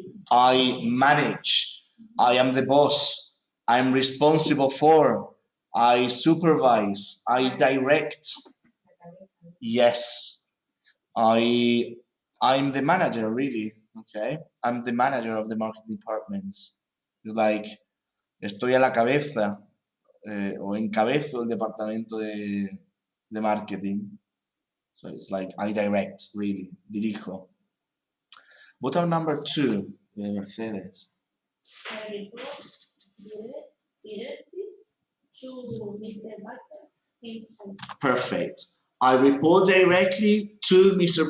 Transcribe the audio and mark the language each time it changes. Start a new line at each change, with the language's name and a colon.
English: I manage. I am the boss. I'm responsible for. I supervise. I direct. Yes. I'm the manager, really. Okay. I'm the manager of the marketing department. It's like
Spanish: estoy a la cabeza o encabezo el departamento de marketing.
English: So it's like I direct, really. Dirijo. What about number two, Mercedes? I report directly to Mr. Baker himself. Perfect. I report directly to Mr.